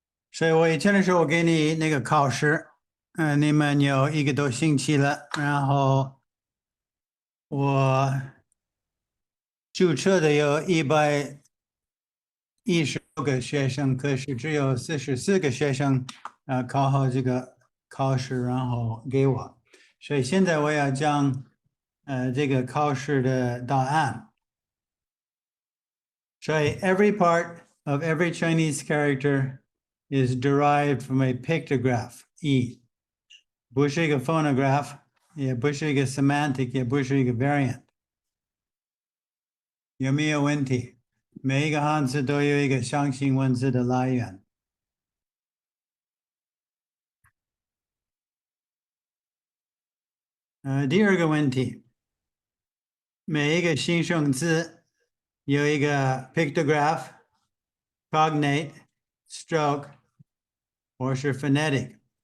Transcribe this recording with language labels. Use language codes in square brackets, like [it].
[zh] 所以我以前的时候，我给你那个考试，你们有一个多星期了，然后我注册的有116个学生，可是只有44个学生，考好这个考试，然后给我，所以现在我要讲，这个考试的答案。 [en] 所以 every part of every Chinese character is derived from a pictograph, E，不是一个 phonograph， [zh] 也不是一个 [en] semantic，也不是一个 variant。 [zh] 有没有问题？每一个汉字都有一个象形文字的来源。第二个问题，每一个形声字有一个 pictograph、cognate、stroke 或是 phonetic。